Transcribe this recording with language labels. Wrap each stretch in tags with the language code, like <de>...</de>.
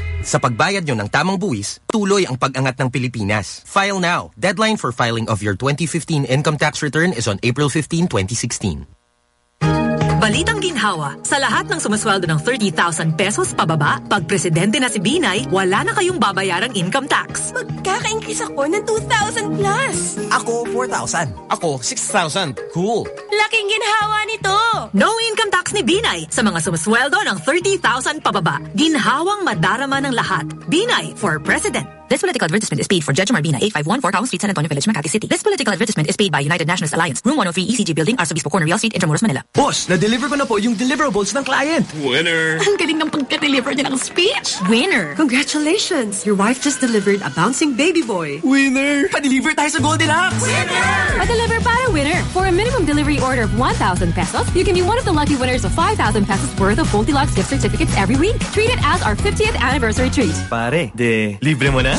<tl>Sa pagbayad nyo ng tamang buwis, tuloy ang pag-angat ng Pilipinas.</tl> <en>File now. Deadline for filing of your 2015 income tax return is on April 15, 2016.</en> <tl>Balitang ginhawa, sa lahat ng sumasweldo ng 30,000 pesos pababa, pag presidente na si Binay, wala na kayong babayarang income tax. Magkaka-increase ako ng 2,000 plus. Ako, 4,000. Ako, 6,000. Cool. Laking ginhawa nito. No income tax ni Binay sa mga sumasweldo ng 30,000 pababa. Ginhawang madarama ng lahat.</tl> <en>Binay for President. This political advertisement is paid for Judge Marbina, 851 4 Cowell Street, San Antonio Village, Makati City. This political advertisement is paid by United Nationalist Alliance, Room 103 ECG Building, Arso Bispo Corner, Real Street, Intramuros, Manila.</en> <tl>Boss, na-deliver ko na po yung deliverables ng client.</tl> <en>Winner!</en> <tl>Ang galing ng pagka-deliver niya ng speech.</tl> <en>Winner! Congratulations! Your wife just delivered a bouncing baby boy. Winner!</en> <tl>Pa-deliver tayo sa Goldilocks!</tl> <en>Winner!</en> <tl>Pa-deliver para winner!</tl> <en>For a minimum delivery order of 1,000 pesos, you can be one of the lucky winners of 5,000 pesos worth of Goldilocks gift certificates every week. Treat it as our 50th anniversary treat.</en> <tl>Pare, de libre mo na?</tl>